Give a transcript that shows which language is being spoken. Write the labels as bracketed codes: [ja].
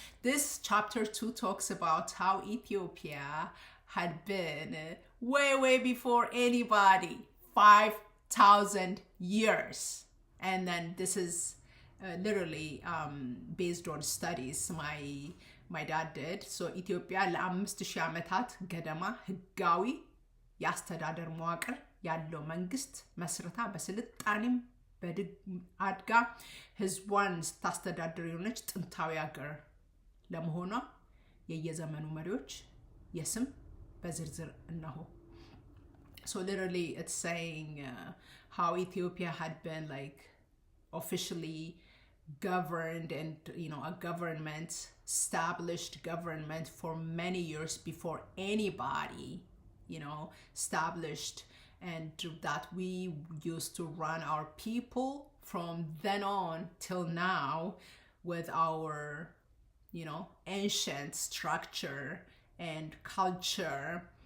[en] This chapter 2 talks about how Ethiopia had been way before anybody, 5,000 years. And then this is literally based on studies my dad did. [am] So ኢትዮጵያ ለ5000 ዓመታት ገደማ ህጋዊ ያስተዳደር መዋቅር ያለው መንግስት መስርታ በስልጣኔም አድጋ ህዝቧን ስታስተዳድር የሆነች ጥንታዊ ሀገር ለመሆኗ የየዘመኑ መሪዎች የስም በዝርዝር እነሆ. [en] So literally it's saying how Ethiopia had been like officially governed and, you know, a government, established government for many years before anybody, you know, established, and that we used to run our people from then on till now with our, you know, ancient structure and culture.